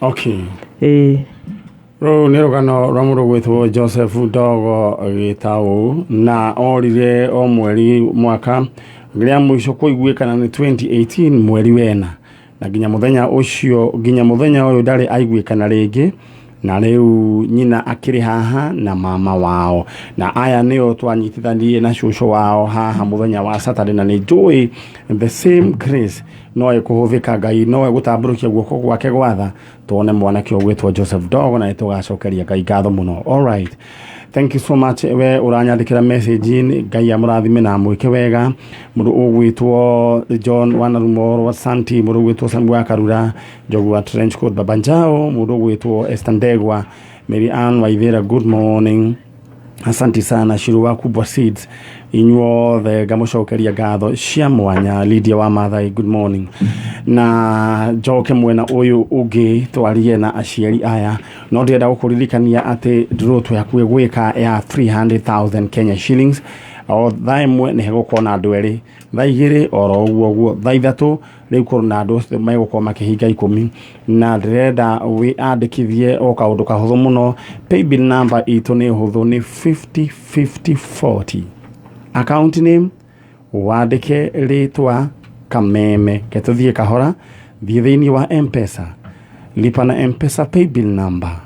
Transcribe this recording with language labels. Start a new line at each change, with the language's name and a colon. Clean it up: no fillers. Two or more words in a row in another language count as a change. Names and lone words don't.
Kikuyu: rĩu nĩ rũgano rwa mũndũ gwĩtwo Joseph Ndogo Gĩtaũ na orire o mweri mwaka rĩrĩa mũico kũiguĩkana nĩ 2018 mweri wena na nginya mũthenya ũyũ ndarĩ aiguĩkana rĩngĩ na rĩu nyina akĩrĩ haha na mama wao na aya nĩo twanyitithanirie na cũcũ wao haha mũthenya wa Saturday na nĩ njũĩ
English: the same grace
Kikuyu: no ĩkũhũthĩka Ngai no ĩgũtambũrũkia guoko gwake gwatha tuone mwanake ũgwĩtwo Joseph Ndogo na nĩtũgacokeria Ngai ngatho mũno.
English: All right, thank you so much
Kikuyu: we uranyandĩkĩra message Ngai amũrathime na mwĩke wega mũndũ ũgwĩtwo John Wanarumoro wa Santi mũndũ ũgwĩtwo Samuel Karura Njogu wa Trench Coat Babanjao mũndũ ũgwĩtwo Esther Ndegwa Mary Ann Waithera
English: good morning
Swahili: asante sana
Kikuyu: Shiru wa Kubwa Seeds inyuothe ngamũcokeria ngatho cia mwanya Lydia wa Mathai
English: good morning
Kikuyu: na njoke mwena ũyũ ũngĩ twarie na aciari aya no ndĩrenda gũkũririkania atĩ draw yaku ĩgwĩka ya 300,000 Kenya shillings o thaa ĩmwe nĩ hegũkorwo na andũ erĩ thaa igĩrĩ oro ũguo thaa ithatũ rĩu kũrĩ na andũ megũkorwo makĩhinga 10 na ndĩrenda wĩandĩkithie o kaũndũ kahũthũ mũno
English: paybill number
Kikuyu: itũ nĩ hũthũ nĩ 505040
English: account name
Kikuyu: wandĩke rĩtwa Kameme ketũthiĩ kahora thiĩ thĩinĩ wa M-Pesa
Swahili: lipa na
Kikuyu: M-Pesa
English: paybill number